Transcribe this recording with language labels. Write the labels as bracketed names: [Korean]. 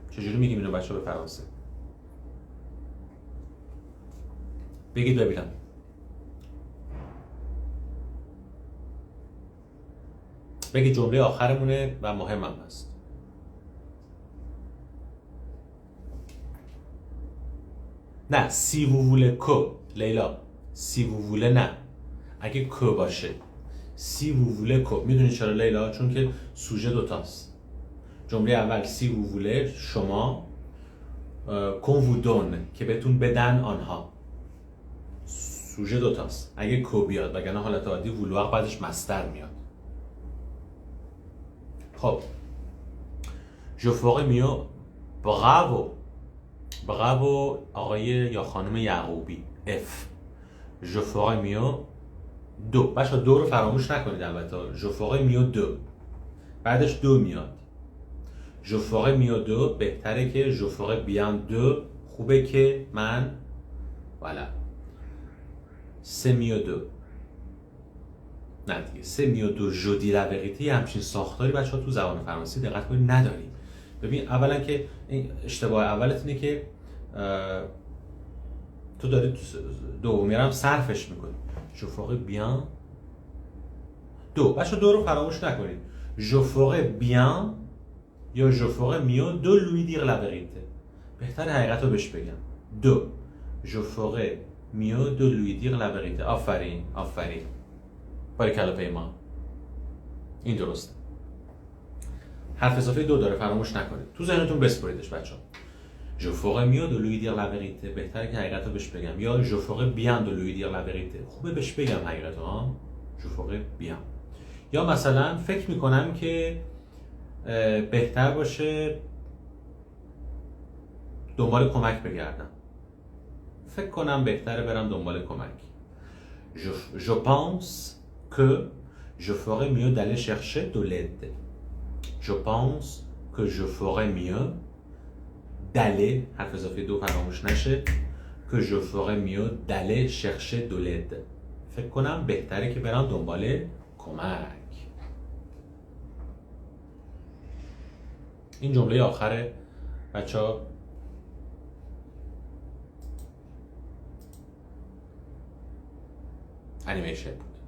[Persian] چجوری میگیم اینو بچه‌ها به فرانسه؟ بگید ببینم. بگید جمله آخرمونه و مهمم هست. [French] نه si vous voulez que لیلا، si vous voulez نه، [Persian] اگه که باشه [French] si vous voulez que. [Persian] میدونی چرا لیلا؟ چون که سوژه دوتاست. جمله اول [French] si vous voulez [Persian] شما، [French] qu'on vous donne [Persian] که بهتون بدن آنها، سوژه دوتاست. اگه که بیاد وگرنه حالت عادی [French] vouloir [Persian] بعدش مصدر میاد. [French] خب je ferai mieux. [Persian] براوو آقای یا خانم یعقوبی. F. [French] je ferai mieux دو. [Persian] بچه‌ها دو رو فراموش نکنید البته. [French] je ferai mieux دو. [Persian] بعدش دو میاد. [French] je ferai mieux دو [Persian] بهتره که [French] je ferai bien دو. [Persian] خوبه که من. [French] voilà. c'est mieux de. [Persian] نه دیگه [French] c'est mieux de je dis la vérité [Persian] یه همچین ساختاری بچه‌ها تو زبان فرانسه دقت کنید نداریم. ببین اولا که این اشتباه اولت اینه که تو داری دومی رو هم صرفش میکنی. [French] je ferai bien دو. [Persian] بچه‌ها دو رو فراموش نکنید. [French] je ferai bien [Persian] یا [French] je ferai mieux de lui dire la vérité. [Persian] بهتر حقیقت رو بهش بگم. دو. [French] je ferai mieux de lui dire la vérité. [Persian] آفرین آفرین. باریکلا پیمان. این درسته. حرف اضافه دو داره فراموش نکنید. تو ذهنتون بسپریدش بچه‌ها. [French] je ferai mieux de lui dire la vérité. [Persian] بهتره که حقیقت رو بهش بگم. [French] یا je ferai bien de lui dire la vérité. [Persian] خوبه بهش بگم حقیقت رو ها. [French] je ferai bien. [Persian] یا مثلا فکر میکنم که بهتر باشه دنبال کمک بگردم. فکر کنم بهتره برم دنبال کمک. [French] je pense que je ferais mieux d'aller chercher de l'aide. Je pense que je ferais mieux d'aller [Persian] حرف اضافه دو فراموش نشه [French] que je ferais mieux d'aller chercher de l'aide. [Persian] فکر کنم بهتره که برم دنبال کمک. این جمله آخره بچه‌ها انیمیشن بود.